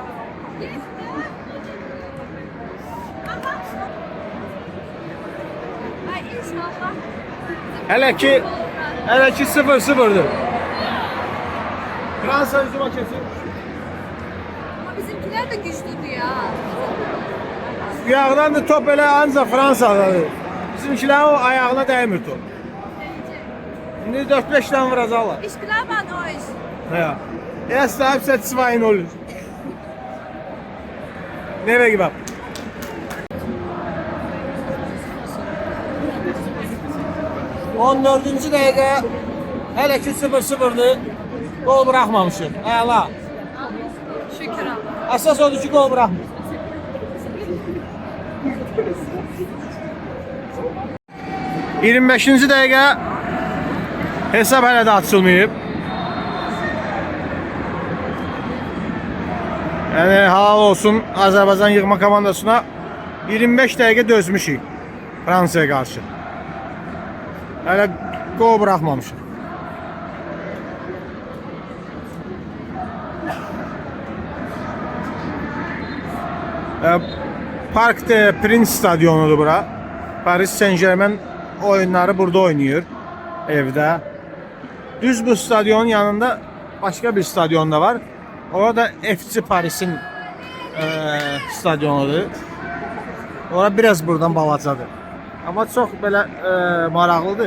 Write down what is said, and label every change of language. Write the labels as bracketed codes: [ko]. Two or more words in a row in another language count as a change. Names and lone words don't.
[tr] Hele ki 0-0'dır. [az] Fransa hücuma keçir. [tr] Ama bizimkiler de güçlüydü ya. [az] Ayağından da top elə ancaq Fransadadır. Bizimkilərin o ayağına dəymir top. [tr] Şimdi 4-5 tane vuracaqlar. [de] Ich glaube an euch. Ja. Erste Halbzeit 2-0. [en] Never give up. [az] On dördüncü dəqiqə hələ ki 0-0'dır. [tr] Gol bırakmamışım. Əla. [az] Şükür Allah. Əsas odur ki [tr] gol bırakmır. [az] ...25. dəqiqə hesab hələ də açılmayıb. Yəni halal olsun Azərbaycan yığma komandasına 25 dəqiqə dözmüşük Fransaya qarşı. Hələ [tr] gol bırakmamışıq. [az] Park de Prince stadionudur bura. Paris Saint-Germain oyunları burada oynayır evdə. Düz bu stadionun yanında [tr] başka bir [az] stadion da var. Orada FC Paris'in stadionudur. Ora biraz buradan balacadır. Amma çox belə maraqlıdır.